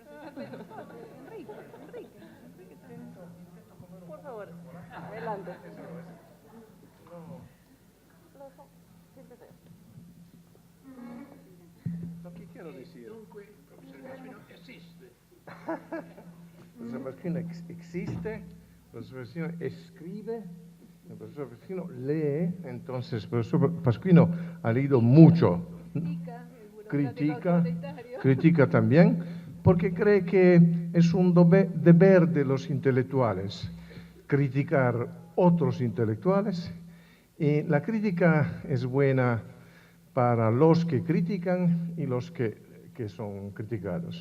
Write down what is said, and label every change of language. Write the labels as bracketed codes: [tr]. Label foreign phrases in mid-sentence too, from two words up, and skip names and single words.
[es] Por favor, adelante. Lo que quiero decir. [it] Dunque, il professor Pasquino esiste. [es] El profesor Pasquino existe, el profesor Pasquino escribe, el profesor Pasquino lee, entonces el profesor Pasquino ha leído mucho, critica también, porque cree que es un deber de los intelectuales criticar otros intelectuales, y la crítica es buena para los que critican y los que son criticados.